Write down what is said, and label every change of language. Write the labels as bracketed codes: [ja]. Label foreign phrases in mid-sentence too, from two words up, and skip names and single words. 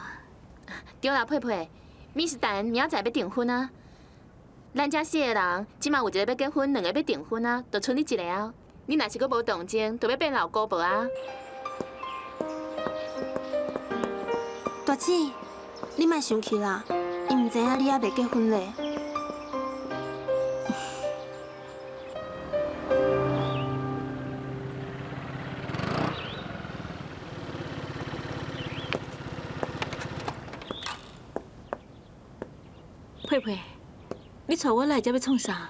[nan] 对啦，佩佩，米是等明仔载要订婚啊。咱遮4个人，即马有一个要结婚，2个要订婚啊，就剩你一个啊。你若是阁无动静，就要变老姑婆啊。大姊，你莫生气啦，伊毋知影你还未结婚咧。佩佩，你带我来这要创啥？